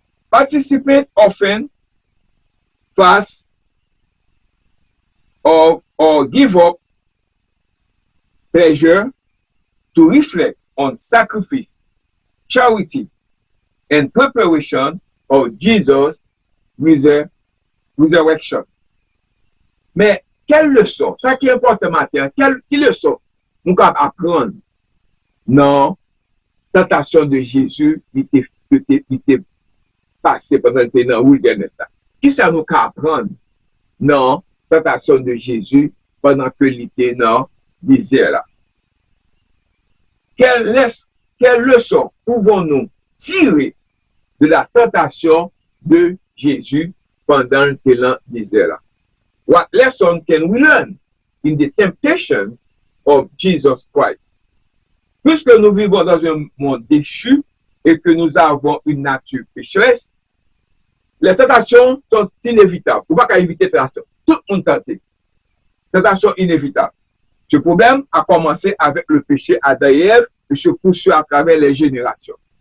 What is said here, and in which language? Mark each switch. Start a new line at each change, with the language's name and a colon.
English: Participate often, fast, or give up pleasure to reflect on sacrifice, charity, and preparation of Jesus' resurrection.
French: Mais quelle leçon, ça qui est important maintenant, quelle leçon nous pouvons apprendre dans la tentation de Jésus qui était passé pendant le temps dans le wilderness? Qui ça nous apprendre dans la tentation de Jésus pendant que il était dans le désert là? Quelle leçon pouvons-nous tirer de la tentation de Jésus pendant le désert là?
English: What lesson can we learn in the temptation of Jesus Christ?
French: Puisque nous vivons dans un monde déchu et que nous avons une nature pécheresse, les tentations sont inévitables. On ne peut pas éviter les tentations. Tout le monde tente. Tentation inévitable. Ce problème a commencé avec le péché Adam et Ève et se poursuit à travers les générations.